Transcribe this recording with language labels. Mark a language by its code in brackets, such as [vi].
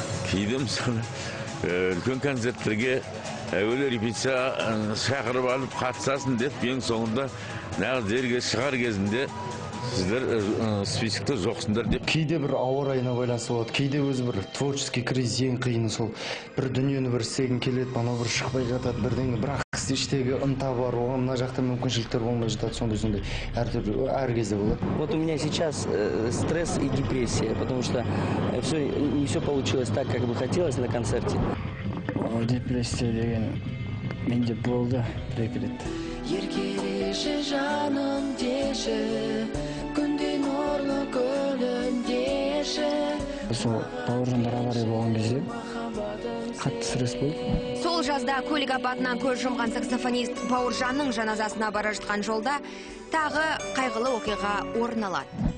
[kk] Кейде мысалы, үлкен концерттерге әуелі репетиция шақырып алып қатысасын деп, ең соңында нағыз жерге шығар кезінде сіздер списокта жоқсыңдар деп. Кейде бір ауа райына байланысты болады, кейде өзі бір [ru] творческий кризис [kk] ең қиыны сол. Бір дүниені бір істегің келеді, анау бір шықпай жатады, бірдеңе, бірақ іштегі ынта бар, оған мына жақта мүмкіншіліктер болмай жатады, сондай әртүрлі әр кезде болады. [ru] Вот у меня сейчас стресс и депрессия, потому что не все получилось так, как бы хотелось на концерте. [kk] Депрессия деген менде болды бір-екі рет. Еркелеші жаным деші, күнде нұрлы көлінде Сол бауыржандар авария болған кезде қатты стресс болды. Сол жазда көлік апатынан көз жұмған саксофонист Бауыржанның жаназасына бара жатқан жолда тағы қайғылы оқиға орын алады.